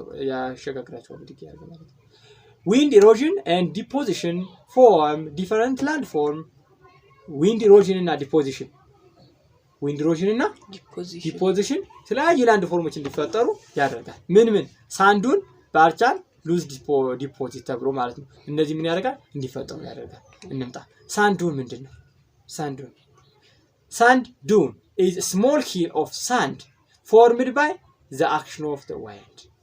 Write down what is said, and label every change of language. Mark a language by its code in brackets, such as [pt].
[am] ያሸጋግራቸዋል። [en] Wind erosion and deposition form different landform. [am] Wind erosion እና deposition ዊንድ ኢሮዥን እና ዲፖዚሽን የተለያዩ ላንድ ፎርሞች እንዲፈጠሩ ያደርጋል። ምን ሳንዱን ባርቻን ሉዝ ዲፖዚት ተብሎ ማለት ነው። እነዚህ ምን ያደርጋል? እንዲፈጠሩ ያደርጋል። እንምጣ። ሳንዱን ምንድነው? [en] ሳንድ ዱን is a small hill of sand formed by the action of the wind.